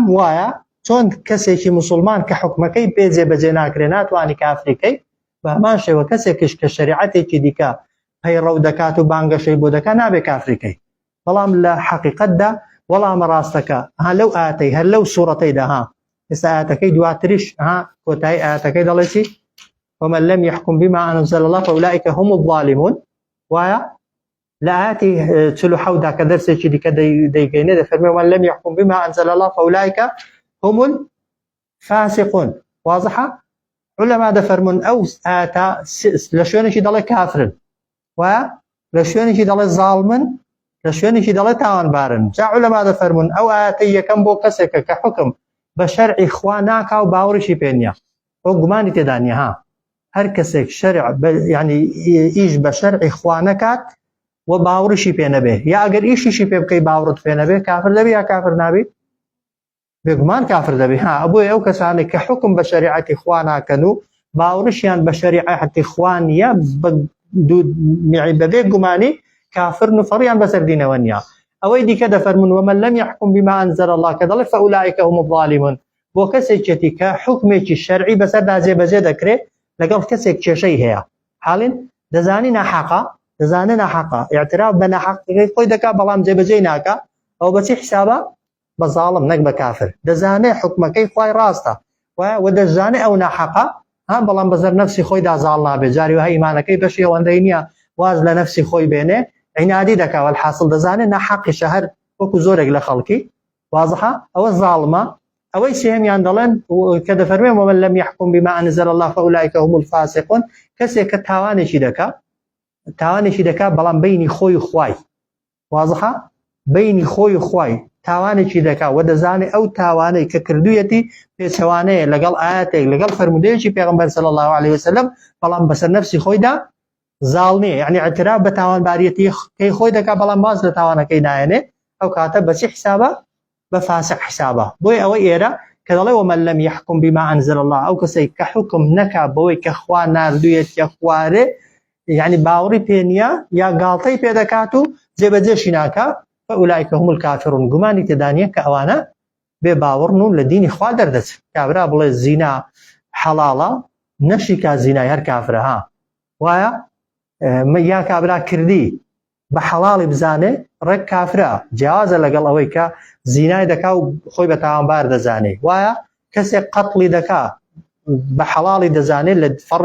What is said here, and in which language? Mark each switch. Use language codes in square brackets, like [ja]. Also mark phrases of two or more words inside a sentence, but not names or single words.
[ckb] وایە چۆن کەسێکی موسڵمان کە حکومەکەی پێ جێبەجێ ناکرێ ناتوانی کافریکەی بە هەمان شێوە کەسێکش کە شریعەتێکی دیکە پەیڕەو دەکات و بانگەشەی بۆ دەکات نابێ کافریکەی بەڵام لە حەقیقەتدا وەڵامە ڕاستەکە لەو ئاەتەی هەر لەو سوورەتەیدا ئێستا ئاەتەکەی دواتریش کۆتایی ئاەتەکەی دەڵێ چی [ar] ومن لم يحكم بما أنزل الله فأولئك هم الظالمون [ckb] وایە لە ئاەتی 47دا کە دەرسێکی دیکە دەیگەینێ دەفەرمێ [ar] ومن لم يحكم بما أنزل الله فأولئك هم الفاسقون واضحة علما [ckb] دەفەرمون ئەو ئاەتە لە شوێنێکی دەڵێ کافرن وایە لە شوێنێکی دەڵێ زاڵمن لە شوێنێکی دەڵێ تاوانبارن جا علما دەفەرمون ئەو ئاەتەی یەکەم بۆ کەسێکە کە حکم بە شەرعی خوا ناکا و باوەڕیشی پێ نییە ئەو گومانی تێدا نییە هەر کەسێک شەرع یعنی ئیش بە شەرعی خوا نەکات و باوەڕیشی پێ نەبێ یا ئەگەر ئیشیشی پێ بکەی باوەڕت پێ نەبێ کافر دەبێ یا کافر نابێ بێگومان کافر دەبێ بۆیە ئەو کەسانێک کە حکم بە شەریعەتی خوا ناکەن و باوەڕیشیان بە شەریعەتی خوا نییە بەبێ گومانی کافر و فەڕیان بەسەر دینەوە نییە ئەوەی دیکە دەفەرمون [ar] ومن لم يحكم بما أنزل الله [ckb] کە دەڵێ [ar] فأولئك هم الظالمون [ckb] بۆ کەسێکی کە حکمێکی شەرعی بەسەردا جێبەجێ دەکرێت لەگەڵ کەسێک کێشەی هەیە حاڵین دەزانی ناحەقە دەزانێ ناحەقە اعتراف بە ناحەقەکەی خۆی دەکات بەڵام جێبەجێ ناکە ئەو بەچی حسابە بە زاڵم نەک بە کافر دەزانێ حکمەکەی خوای ڕاستە و دەزانێ ئەو ناحەقە بەڵام بەزەر نەفسی خۆیدا زاڵ نابێت جاری وهە ئیمانەکەی بەشی ئەوەندەی نییە واز لە نەفسی خۆی بێنێ عنادی دەکا والحاصل دەزانێ ناحەقی شەهر وەکو زۆرێک لە خەڵکی واضحە ئەوە زاڵمە ئەوەی سێمیان دەڵێن کە دەفەرمێ [ar] ومن لم يحكم بما أنزل الله فأولئك هم الفاسقون [ckb] کەسێک کە تاوانێکی دەکا بەڵام بینی خۆی و خوای واضحە بینی خۆی و خوای تاوانێکی دەکا و دەزانێ ئەو تاوانەی کە کردوویەتی پێچەوانەیە لەگەڵ ئاەتێک لەگەڵ فەرمودەیەکی پێغەمبەر [ar] صلی الله عليه وسلم [ckb] بەڵام بەسەر نەفسی خۆیدا زاڵ نییە یعنی اعتراف بە تاوانباریەتی خۆی دەکا بەڵام باز لە تاوانەکەی نایەنێ ئەو کاتە بەچی حسابە بە فاسق حسابە بۆی ئەوەی ئێرە کە دەڵێ [ar] ومن لم يحكم بما أنزل الله [ckb] ئەو کەسێک کە حکم نەکا بەوەی کە خوا ناردوویەتە خوارێ یعنی باوەڕی پێ نییە یا گاڵتەی پێ دەکات و جێبەجێشی ناکا [ar] فأولئك هم الكافرون [ckb] گومانی تێدا نییە کە ئەوانە بێ باوەڕن و لە دینی خوا دەردەچن کابرا بڵێ زینا حەڵاڵە نەشی کا زینای هەر کافرە وایە یا کابرا کردی بە حەڵاڵی بزانێ ڕێک کافرە جیازە لەگەڵ ئەوەی کە زینای دەکا و خۆی بە تاوانبار دەزانێ وایە کەسێک قەتڵی دەکا بە حەڵاڵی دەزانێت لە فەڕی